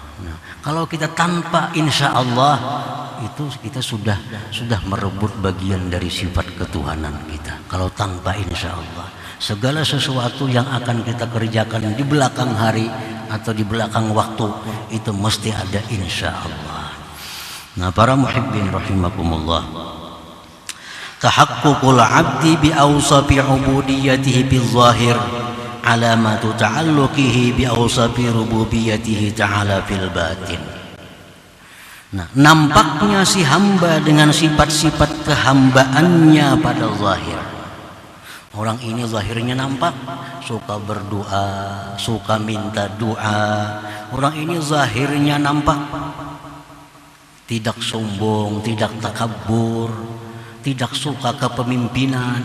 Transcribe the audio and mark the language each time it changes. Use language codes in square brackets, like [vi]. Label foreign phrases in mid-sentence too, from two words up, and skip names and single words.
[id] Nah, kalau kita tanpa [ar] إن شاء الله [id] itu kita sudah merebut bagian dari sifat ketuhanan kita. Kalau tanpa [ar] إن شاء الله, [id] segala sesuatu yang akan kita kerjakan di belakang hari atau di belakang waktu itu mesti ada [ar] إن شاء الله. [id] Nah, para [ar] المحبين رحمكم الله, تحقق العبد بأوصاف عبوديته بالظاهر علامة تعلقه بأوصاف ربوبيته تعالى في الباطن. [id] Nah, nampaknya si hamba dengan sifat-sifat kehambaannya pada zahir. Orang ini zahirnya nampak suka berdoa, suka minta doa. Orang ini zahirnya nampak tidak sombong, tidak takabur, tidak suka kepemimpinan.